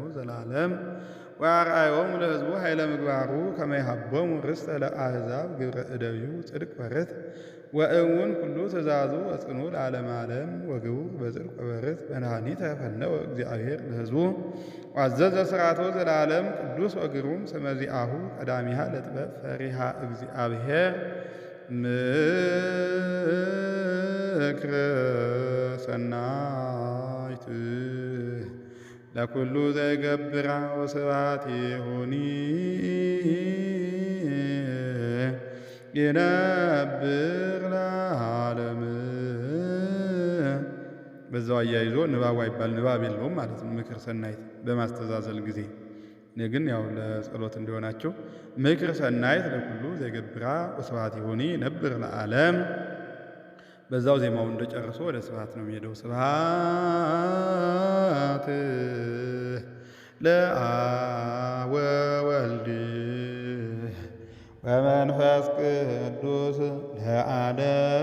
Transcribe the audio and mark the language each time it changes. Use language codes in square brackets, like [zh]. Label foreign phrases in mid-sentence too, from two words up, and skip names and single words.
[gez] ዘለዓለም ወአርአዮሙ ለሕዝቡ ኃይለ ምግባሩ ከመ ይሃቦሙ ርስተ ለአሕዛብ ግብረ እደዊሁ ጽድቅ ወርት ወእሙን ኩሉ ትእዛዙ ወጽኑ ለዓለመ ዓለም ወግቡር በጽድቅ ወበርት መድኃኒተ ፈነወ እግዚአብሔር ለሕዝቡ ወአዘዘ ሥርዓቶ ዘለዓለም ቅዱስ ወግሩም ስመ ዚአሁ ቀዳሚሃ ለጥበብ ፈሪሃ እግዚአብሔር ምክረ ሰናይት ለኩሉ ዘይገብራ ወስብሐት ይሁኒ ይነብር ለዓለም። [am] በዛው አያይዞ ንባቡ አይባል ንባብ የለውም ማለት ነው። [gez] ምክር ሰናይት [am] በማስተዛዘል ጊዜ እኔ ግን ያው ለጸሎት እንዲሆናቸው [gez] ምክር ሰናይት ለኩሉ ዘይገብራ ወስብሐት ይሁኒ ይነብር ለዓለም። [am] በዛው ዜማው እንደጨርሶ ወደ ስብሐት ነው የሚሄደው። [gez] ስብሐት ለአብ ወወልድ ወመንፈስ ለዓለም